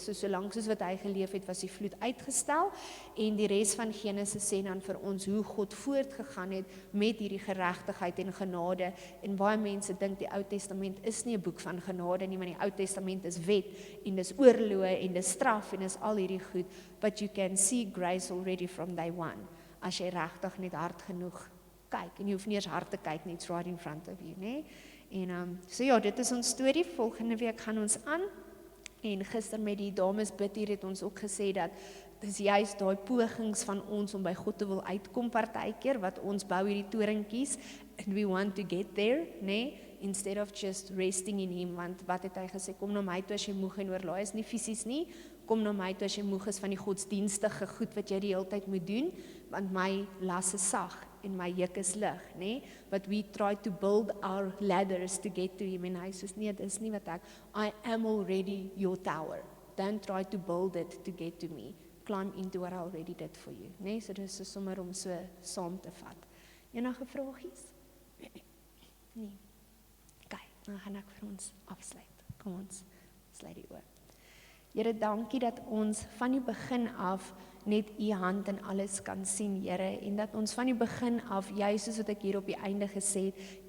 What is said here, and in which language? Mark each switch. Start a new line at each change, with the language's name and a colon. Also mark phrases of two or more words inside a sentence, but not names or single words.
Afrikaans: So lank soos wat hy geleef het, was die vloed uitgestel, en die res van Genesis sê dan vir ons hoe God voortgegaan het met hierdie geregtigheid en genade. En baie mense dink die Ou Testament is nie 'n boek van genade nie, maar die Ou Testament is wet, en dis oorloë, en dis straf, en dis al hierdie goed,
English: but you can see grace already from day one,
Afrikaans: as jy regtig net hard genoeg kyk, en jy hoef nie eers hard te kyk nie,
English: it's right in front of you,
Afrikaans: né? En so ja, dit is ons storie, volgende week gaan ons aan, en gister met die dames bid hier het ons ook gesê dat, dis juist daai pogings van ons om by God te wil uitkom partykeer, wat ons bou hierdie toringkies,
English: and we want to get there, né? Instead of just resting in him,
Afrikaans: want wat het hy gesê, kom na my toe as jy moeg en oorlaai is, nie fisies nie, kom na my toe as jy moeg is van die godsdienstige goed wat jy die hele tyd moet doen, want my las is sag, en my juk is lig, né?
English: But we try to build our ladders to get to him,
Afrikaans: en hy sê, nee, dis nie wat ek,
English: I am already your tower, don't try to build it to get to me, climb into what I already did for you,
Afrikaans: né? So dis sommer om so saam te vat. Enige vragies? Nee. Dan gaan ek vir ons afsluit. Kom ons sluit die oë. Here, dankie dat ons van die begin af net u hand in alles kan sien, Here, en dat ons van die begin af, juist soos wat ek hier op die einde gesê het, u